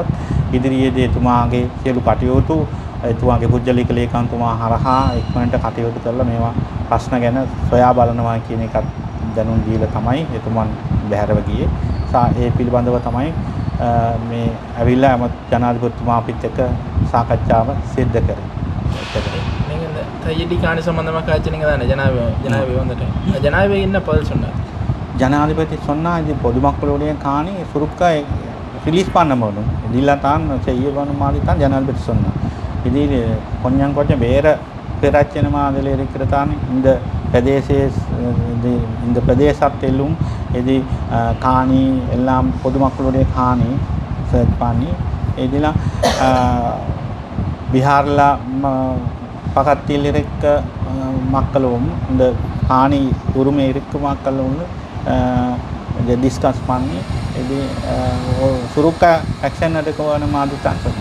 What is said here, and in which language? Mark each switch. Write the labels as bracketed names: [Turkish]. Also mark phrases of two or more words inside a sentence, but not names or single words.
[Sinhala] ඉදිරියේදී එතුමාගේ සියලු කටයුතු එතුමාගේ පුජ්‍යලික ලේකම්තුමා හරහා ඉක්මනට කටයුතු කරලා මේවා ප්‍රශ්න ගැන සොයා බලනවා කියන එකත් දැනුම් දීලා තමයි එතුමන් බැහැරව ගියේ. ඒ පිළිබඳව තමයි මේ ඇවිල්ලා ජනාධිපතිතුමා අපිත් එක්ක සාකච්ඡාව සිද්ධ කරේ. [Tamil] நீங்கள் தையடி காணி சம்பந்தமாக காய்ச்சினீங்க தானே ஜனாதிபதி வந்துட்டு ஜனாதிபதி என்ன பதில் சொன்னார்? ஜனாதிபதி சொன்னா இது பொதுமக்களுடைய காணி சுருக்க ரிலீஸ் பண்ண முடியும் இதெல்லாம் தான் செய்யணும் மாதிரி தான் ஜனாதிபதி சொன்னார். இது கொஞ்சம் கொஞ்சம் வேறு பிரச்சனை மாதிரி இருக்கிறதான் இந்த இந்த பிரதேசத்திலும் இது காணி எல்லாம் பொதுமக்களுடைய காணி சர்ச் பண்ணி இதெல்லாம் பீகாரில் பக்கத்தில் இருக்க மக்களும் இந்த காணி உரிமை இருக்க மக்களும் இதை டிஸ்கஸ் பண்ணி இது சுருக்க ஆக்ஷன் எடுக்க மாதிரி தான் சொன்னேன்.